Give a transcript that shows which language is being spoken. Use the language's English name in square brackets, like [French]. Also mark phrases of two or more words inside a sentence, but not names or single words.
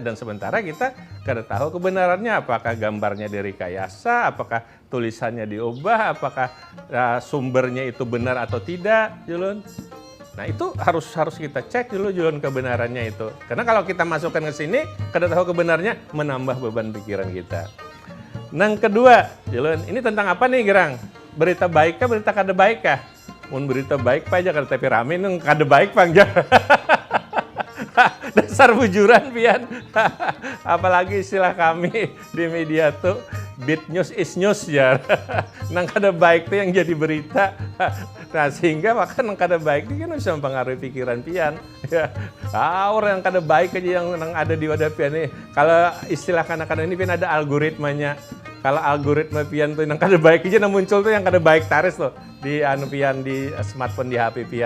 [Indonesian] Dan sementara kita kada tahu kebenarannya, apakah gambarnya direkayasa, apakah tulisannya diubah, apakah sumbernya itu benar atau tidak, Julun. Nah itu harus kita cek dulu Julun kebenarannya itu. Karena kalau kita masukkan ke sini, kada tahu kebenarnya, menambah beban pikiran kita. Yang kedua, Julun, [Banjar] ini tentang apa nih Gerang? Berita baik kah, berita kada baik kah? Mun berita baik pa aja kada tapi rame, nung kada baik pangjar. Dasar bujuran pian. Apalagi istilah kami di media tuh, [English] bad news is news ya. [Banjar] Nang kada baik tuh yang jadi berita. Nah sehingga maka nang kada baik ini kan bisa mempengaruhi pikiran pian. Ya, orang yang kada baik aja yang ada di wadah pian nih. Kalau istilah kadang-kadang ini pian ada algoritmanya. Kalau algoritma pian tuh yang kada baik aja nang muncul tuh yang kada baik taris tuh di pian di smartphone di HP pian.